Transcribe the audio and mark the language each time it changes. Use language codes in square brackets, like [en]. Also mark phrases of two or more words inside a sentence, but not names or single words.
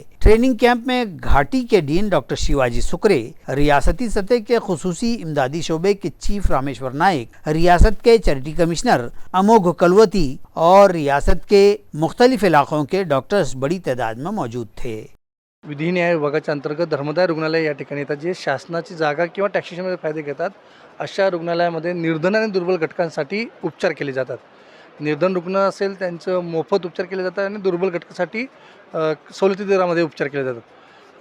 [ur] ٹریننگ کیمپ میں گھاٹی کے ڈین ڈاکٹر شیواجی سکرے، ریاستی سطح کے خصوصی امدادی شعبے کے چیف رامیشور نائک، ریاست کے چیریٹی کمشنر اموگھ کلوتی اور ریاست کے مختلف علاقوں کے ڈاکٹرز بڑی تعداد میں موجود تھے۔ [mr] विधी न्याय विभागाच्या अंतर्गत धर्मदाय रुग्णालय या ठिकाणी येतात, जे शासनाची जागा किंवा टॅक्सेशनमध्ये फायदे घेतात। अशा रुग्णालयामध्ये निर्धन आणि दुर्बल घटकांसाठी उपचार केले जातात। निर्धन रुग्ण असेल त्यांचं मोफत उपचार केले जातात आणि दुर्बल घटकासाठी सवलती दरामध्ये उपचार केले जातात।